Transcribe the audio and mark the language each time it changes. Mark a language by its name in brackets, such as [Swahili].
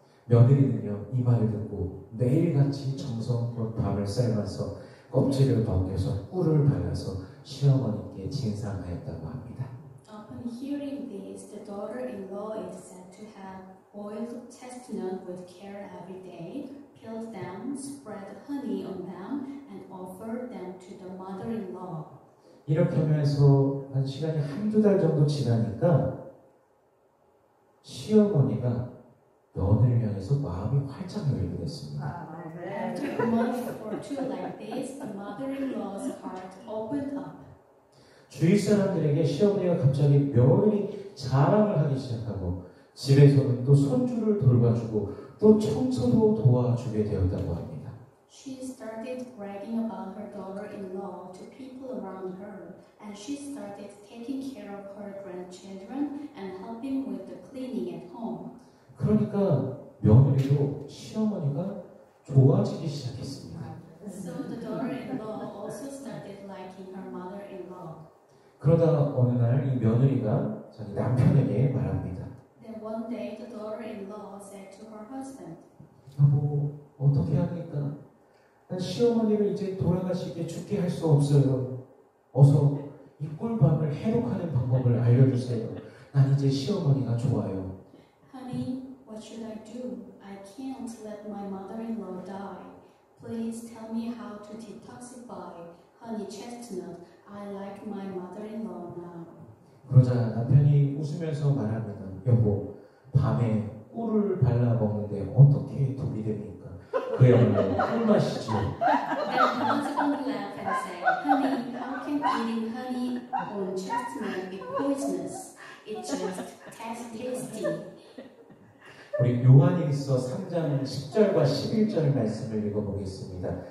[Korean] 며느리는요, 이 말을 듣고 매일같이 정성껏 밤을 삶아서 껍질을 벗겨서 꿀을 발라서 시어머니께 진상하였다고 합니다. [English] Upon hearing this, the daughter-in-law is said to have boiled chestnut with care every day, peeled them, spread honey on them, and offered them to the mother-in-law. [Korean] 이렇게 하면서 한 시간이 한두 달 정도 지나니까 시어머니가 며느리를 향해서 마음이 활짝 열리게 됐습니다. [English] After a month or two like this, the mother-in-law's heart opened up. [Korean] 주위 사람들에게 시어머니가 갑자기 며느리 자랑을 하기 시작하고 집에서는 또 손주를 돌봐주고 또 청소도 도와주게 되었다고 합니다. [English] She started bragging about her daughter-in-law to people around her, and she started taking care of her grandchildren and helping with the cleaning at home. [Korean] 그러니까 며느리도 시어머니가 좋아지기 시작했습니다. [English] So the daughter-in-law also started liking her mother-in-law. [Korean] 그러다 어느 날 이 며느리가 자기 남편에게 말합니다. [English] Then one day the daughter-in-law said to her husband, [Korean] 여보, 어떻게 합니까? 난 시어머니를 이제 돌아가시게 죽게 할 수 없어요. 어서 이 꿀밤을 해독하는 방법을 알려주세요. 난 이제 시어머니가 좋아요. [English] Honey, what should I do? I can't let my mother-in-law die. Please tell me how to detoxify honey chestnut. I like my mother-in-law now. [Korean] 그러자 남편이 웃으면서 말합니다. 여보, 밤에 꿀을 발라 먹는데 어떻게 독이 됩니까? 그야말로 꿀맛이죠. [English] Then the husband laughed and said, Honey, how can eating honey on chestnut be poisonous? It just tastes tasty. [Korean] 우리 요한일서 3장 10절과 11절 말씀을 읽어보겠습니다.